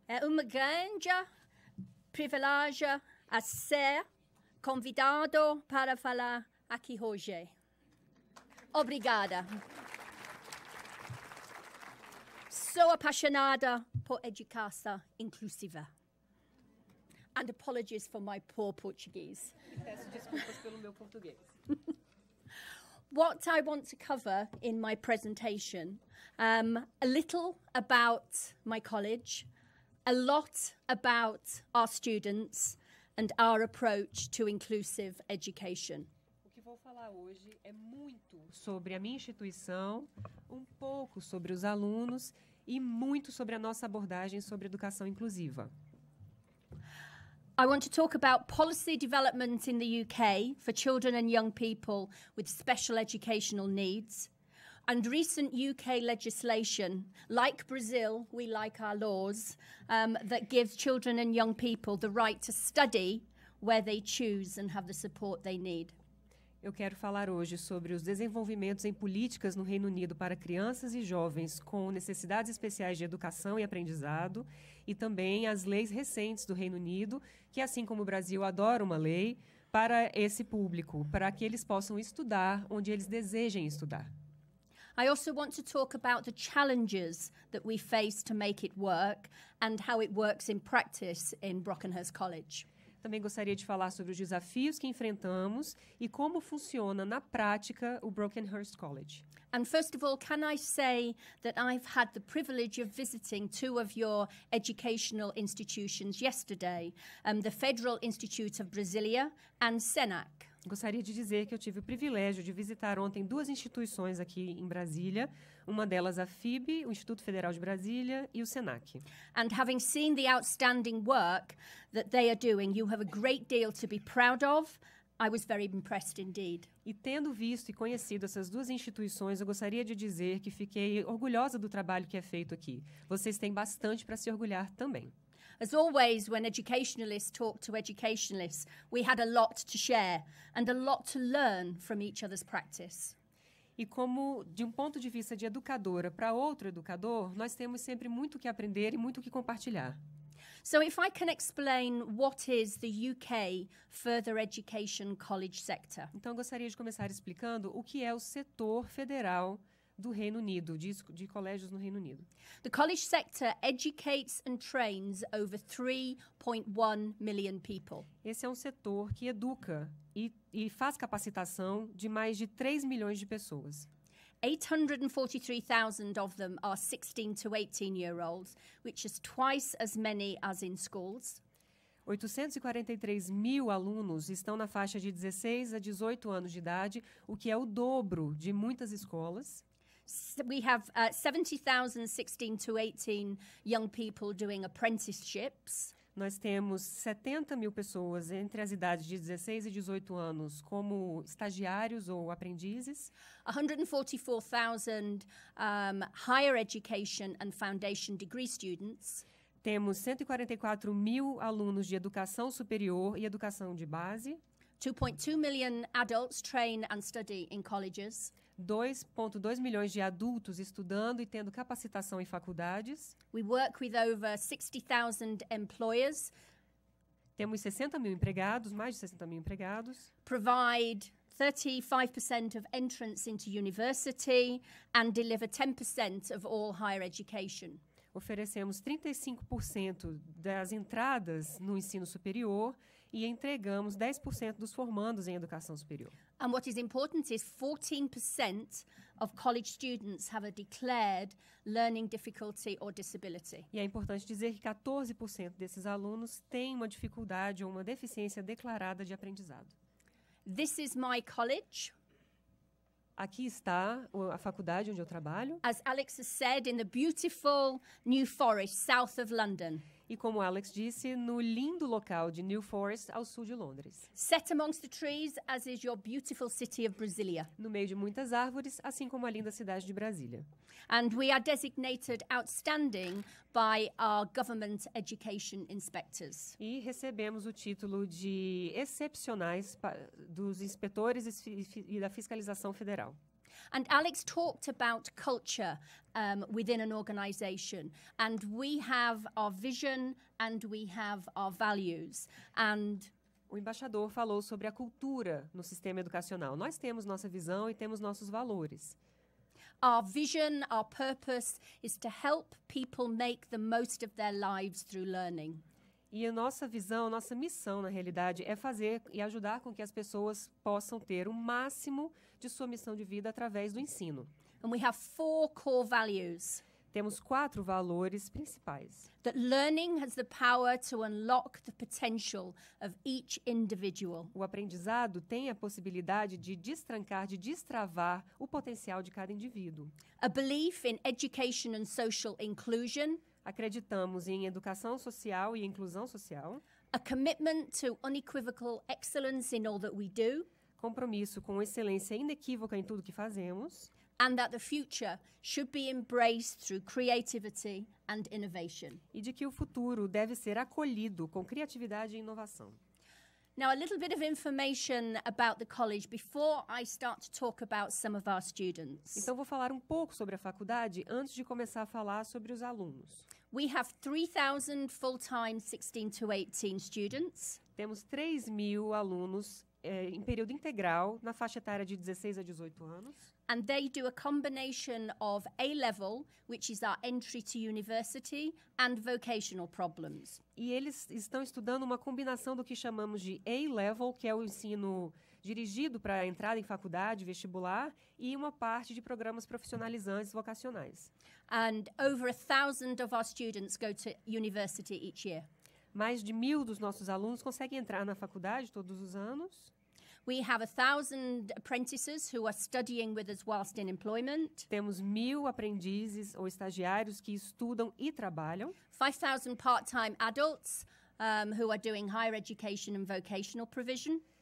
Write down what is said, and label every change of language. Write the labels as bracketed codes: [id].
[pt] É uma grande privilégio a ser convidado para falar aqui hoje. Obrigada. Sou apaixonada por educação inclusiva. [en] And apologies for my poor Portuguese. [pt] Peço desculpas pelo meu português. [en] What I want to cover in my presentation, a little about my college, a lot about our students and our approach to inclusive education. [pt] O que vou falar hoje é muito sobre a minha instituição, um pouco sobre os alunos e muito sobre a nossa abordagem sobre educação inclusiva. [en] I want to talk about policy development in the UK for children and young people with special educational needs, and recent UK legislation, like Brazil, we like our laws, that gives children and young people the right to study where they choose and have the support they need. [pt] Eu quero falar hoje sobre os desenvolvimentos em políticas no Reino Unido para crianças e jovens com necessidades especiais de educação e aprendizado, e também as leis recentes do Reino Unido, que, assim como o Brasil, adora uma lei para esse público, para que eles possam estudar onde eles desejem estudar. [en] I also want to talk about the challenges that we face to make it work and how it works in practice in Brockenhurst College. [pt] Também gostaria de falar sobre os desafios que enfrentamos e como funciona na prática o Brockenhurst College. [en] And first of all, can I say that I've had the privilege of visiting two of your educational institutions yesterday, the Federal Institute of Brasilia and SENAC. [pt] Gostaria de dizer que eu tive o privilégio de visitar ontem duas instituições aqui em Brasília, uma delas a FIB, o Instituto Federal de Brasília, e o SENAC. [en] And having seen the outstanding work that they are doing, you have a great deal to be proud of. I was very impressed indeed. [pt] E tendo visto e conhecido essas duas instituições, eu gostaria de dizer que fiquei orgulhosa do trabalho que é feito aqui. Vocês têm bastante para se orgulhar também. [en] As always, when educationalists talk to educationalists, we had a lot to share and a lot to learn from each other's practice. [pt] E como, de um ponto de vista de educadora para outro educador, nós temos sempre muito o que aprender e muito o que compartilhar. [en] So if I can explain what is the UK further education college sector. [pt] Então, eu gostaria de começar explicando o que é o setor federal do Reino Unido, de colégios no Reino Unido. [en] The college sector educates and trains over 3.1 million people. [pt] Esse é um setor que educa e faz capacitação de mais de 3 milhões de pessoas. [en] 843,000 of them are 16 to 18-year-olds, which is twice as many as in schools. [pt] 843 mil alunos estão na faixa de 16 a 18 anos de idade, o que é o dobro de muitas escolas. [en] We have 70,000 16 to 18 young people doing apprenticeships. [pt] Nós temos 70 mil pessoas entre as idades de 16 e 18 anos como estagiários ou aprendizes. [en] 144,000 higher education and foundation degree students. [pt] Temos 144 mil alunos de educação superior e educação de base. [en] 2.2 million adults train and study in colleges. [pt] 2,2 milhões de adultos estudando e tendo capacitação em faculdades. [en] We work with over 60,000 employers. [pt] Temos 60 mil empregados, mais de 60 mil empregados. [en] Provide 35% of entrance into university and deliver 10% of all higher education. [pt] Oferecemos 35% das entradas no ensino superior e entregamos 10% dos formandos em educação superior. [en] And what is important is 14% of college students have a declared learning difficulty or disability. [pt] E é importante dizer que 14% desses alunos têm uma dificuldade ou uma deficiência declarada de aprendizado. [en] This is my college. [pt] Aqui está a faculdade onde eu trabalho. [en] As Alex has said, in the beautiful New Forest, south of London. [pt] E como Alex disse, no lindo local de New Forest, ao sul de Londres. [en] Set amongst the trees, as is your beautiful city of Brasilia. [pt] No meio de muitas árvores, assim como a linda cidade de Brasília. [en] And we are designated outstanding by our government education inspectors. [pt] E recebemos o título de excepcionais dos inspetores e da fiscalização federal. [en] And Alex talked about culture within an organization. And we have our vision and we have our values. And [pt] o embaixador falou sobre a cultura no sistema educacional. Nós temos nossa visão e temos nossos valores. [en] our vision, our purpose is to help people make the most of their lives through learning. [pt] E a nossa visão, nossa missão, na realidade, é fazer e ajudar com que as pessoas possam ter o máximo de sua missão de vida através do ensino. [en] And we have 4 core values. [pt] Temos 4 valores principais. [en] That learning has the power to unlock the potential of each individual. [pt] O aprendizado tem a possibilidade de destrancar, de destravar o potencial de cada indivíduo. [en] A belief in education and social inclusion. [pt] Acreditamos em educação social e inclusão social. [en] A commitment to unequivocal excellence in all that we do. [pt] Compromisso com excelência inequívoca em tudo que fazemos. [en] And that the future should be embraced through creativity and innovation. [pt] E de que o futuro deve ser acolhido com criatividade e inovação. [en] Now, a little bit of information about the college before I start to talk about some of our students. [pt] Então, vou falar um pouco sobre a faculdade antes de começar a falar sobre os alunos. [en] We have 3,000 full-time 16 to 18 students. [pt] Temos 3.000 alunos em período integral, na faixa etária de 16 a 18 anos. [en] And they do a combination of A-level, which is our entry to university, and vocational problems. [pt] E eles estão estudando uma combinação do que chamamos de A-level, que é o ensino dirigido para a entrada em faculdade, vestibular, e uma parte de programas profissionalizantes vocacionais. [en] And over 1,000 of our students go to university each year. [pt] Mais de 1.000 dos nossos alunos conseguem entrar na faculdade todos os anos. [en] We have 1,000 apprentices who are studying with us whilst in employment. [pt] Temos 1.000 aprendizes ou estagiários que estudam e trabalham. [en] 5,000 part-time adults who are doing higher education and vocational provision.